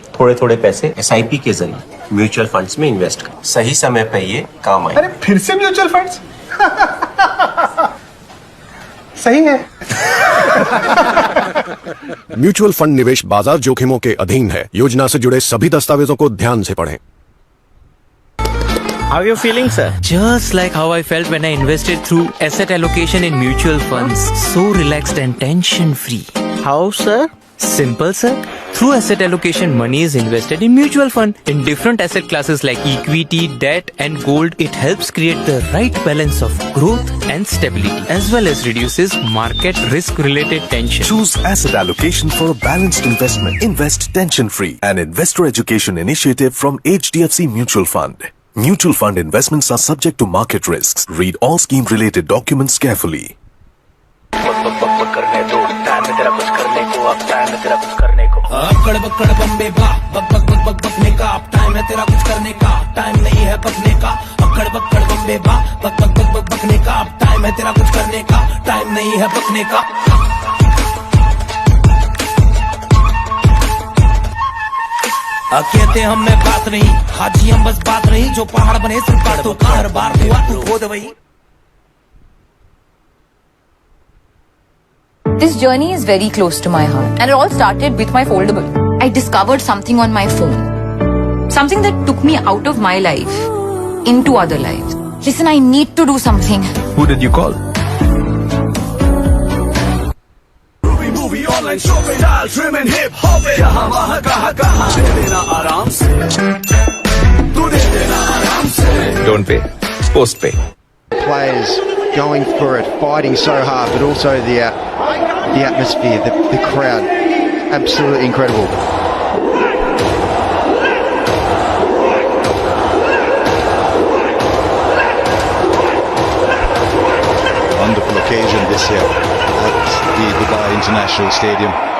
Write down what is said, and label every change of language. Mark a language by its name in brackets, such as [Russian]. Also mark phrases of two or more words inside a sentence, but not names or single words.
[Hindi] थोड़े थोड़े पैसे एसआईपी के जरिए [English] mutual funds [Hindi] में इन्वेस्ट कर। सही समय पे ये काम आए। अरे फिर से [English] mutual funds? [Hindi] सही है। [English] mutual fund [Hindi] निवेश बाजार जोखिमों के अधीन है। योजना से जुड़े सभी दस्तावेजों को ध्यान से पढ़ें। [English] How are you feeling, sir? Just like how I felt when I invested through asset allocation in mutual funds. So relaxed and tension-free. How, sir? Simple, sir. Through asset allocation, money is invested in mutual fund. In different asset classes like equity, debt and gold, it helps create the right balance of growth and stability, as well as reduces market risk-related tension. Choose asset allocation for a balanced investment. Invest tension-free. An investor education initiative from HDFC Mutual Fund. Mutual fund investments are subject to market risks. Read all scheme-related documents carefully. [Hindi] अक्कड़ बक्कड़ बम्बे बा बक बक बक बक बकने का अब टाइम है तेरा कुछ करने का टाइम नहीं है बकने का अक्कड़ बक्कड़ बम्बे बा बक बक बक बक बकने का अब टाइम है तेरा कुछ करने का टाइम नहीं है बकने का कहते हम में बात नहीं हाजी हम बस बात नहीं जो पहाड़ बने सिर्फ बातों का हर बार हुआ तू खोद वही [English] This journey is very close to my heart, and it all started with my foldable. I discovered something on my phone. Something that took me out of my life into other lives. Listen, I need to do something. Who did you call? Movie online shopping, dial, trim and hip hop. [Hindi] यहाँ वहाँ कहाँ दे देना आराम से. तू दे देना आराम से. [English] Don't pay. Post pay. Players going for it, fighting so hard, but also the atmosphere, the crowd, absolutely incredible. Wonderful occasion this year at the Dubai International Stadium.